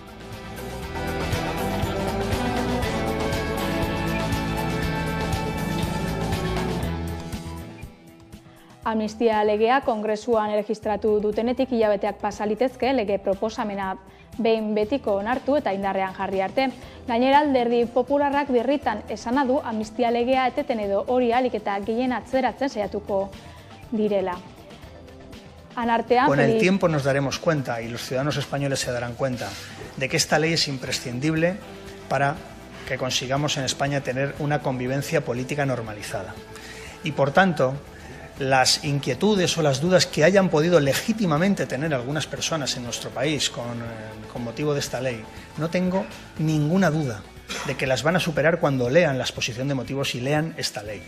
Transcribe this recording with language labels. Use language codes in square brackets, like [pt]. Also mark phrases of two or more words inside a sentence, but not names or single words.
[eu] Amnistia legea Kongresuan erregistratu dutenetik hilabeteak pasa litezke lege proposamena behin betiko onartu eta indarrean jarri arte. Gainera, alderdi popularrak birritan esana du amnistia legea eteten edo hori ahalik eta gehien atzeratzen saiatuko direla. [es] Con el tiempo nos daremos cuenta, y los ciudadanos españoles se darán cuenta, de que esta ley es imprescindible para que consigamos en España tener una convivencia política normalizada. Y por tanto, las inquietudes o las dudas que hayan podido legítimamente tener algunas personas en nuestro país con motivo de esta ley, no tengo ninguna duda de que las van a superar cuando lean la exposición de motivos y lean esta ley.